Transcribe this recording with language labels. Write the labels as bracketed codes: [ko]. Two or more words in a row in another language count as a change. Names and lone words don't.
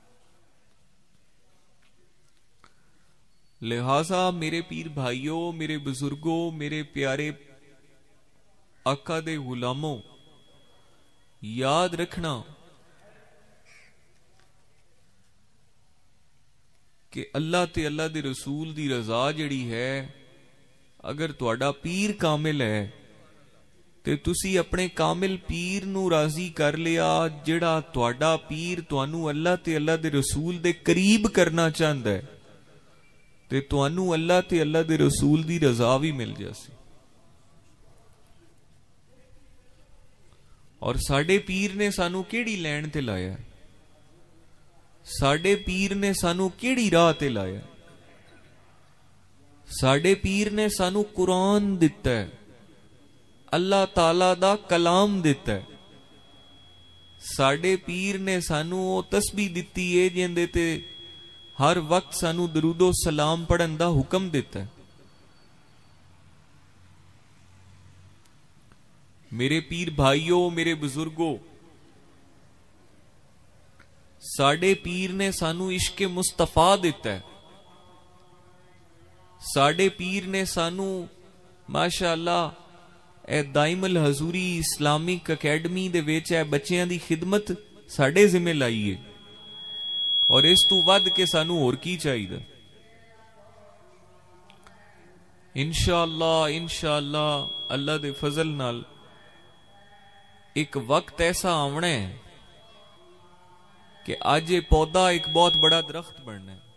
[pa] لہذا میرے پیر بھائیوں، میرے بزرگوں، میرے پیارے آقا دے غلاموں، یاد رکھنا کہ اللہ تے اللہ دے رسول دی رضا جڑی ہے، اگر تہاڈا پیر کامل ہے تے تسی اپنے کامل پیر نو راضی کر لیا، جڑا تہاڈا پیر تانوں اللہ تے اللہ دے رسول دے قریب کرنا چاہندا ہے تے تانوں اللہ تے اللہ دے رسول دی رضا بھی مل جاسی۔ اور ساڈے پیر نے سانوں کیڑی لین تے لایا ہے؟ ساڈے پیر نے سانوں کیڑی راہ تے لایا ہے؟ ساڈے پیر نے سانوں قرآن دتا ہے، اللہ تعالی دا کلام دیتا ہے۔ ساڈے پیر نے سانوں او تسبیح دتی ہے جندے تے ہر وقت سانو درود و سلام پڑھن دا حکم دیتا ہے۔ میرے پیر بھائیوں، میرے بزرگوں، ساڈے پیر نے سانو عشق مصطفیٰ دیتا ہے۔ ساڈے پیر نے سانو ماشاءاللہ اے دائم الحضوری اسلامک اکیڈمی دے وچ اے بچیاں دی خدمت ساڈے ذمہ لائی ہے، اور اس تو ود کے سانو اور کی چاہیے؟ انشاءاللہ اللہ دے فضل نال ایک وقت ایسا آونا ہے کہ آج یہ پودا ایک بہت بڑا درخت بننا ہے۔